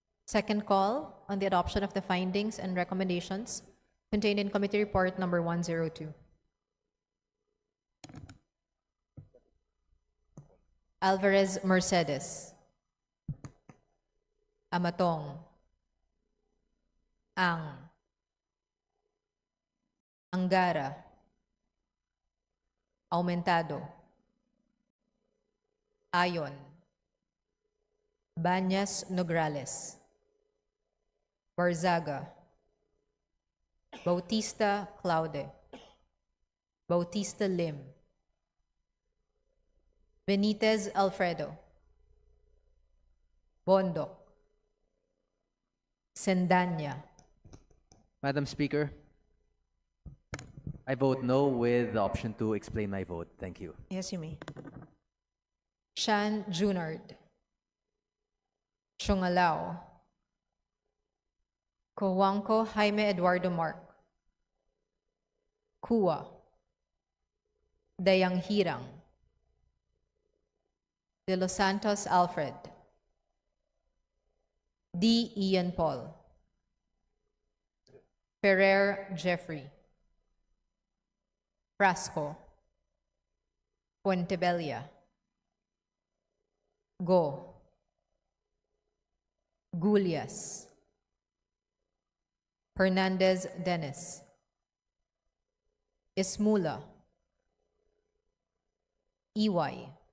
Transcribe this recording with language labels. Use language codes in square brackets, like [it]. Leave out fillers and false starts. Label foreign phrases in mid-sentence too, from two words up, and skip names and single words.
[en] Second call on the adoption of the findings and recommendations contained in Committee Report Number 102. Alvarez Mercedes. Amatong. Angara. Aumentado. Ayon. Banyas Nograles. Barzaga. Bautista Claude. Bautista Lim. Benitez Alfredo. Bondoc. Sendanya. Madam Speaker, I vote no with the option to explain my vote. Thank you. Yes, you may. Shan Junard. Chungalao. Cojuangco Jaime Eduardo Mark. Kua. Dayang Hirang. De Los Santos Alfred. D. Ian Paul. Ferrer Jeffrey. Frasco. Puentebella. Go. Gulias. Hernandez Dennis. Ismula. Iway.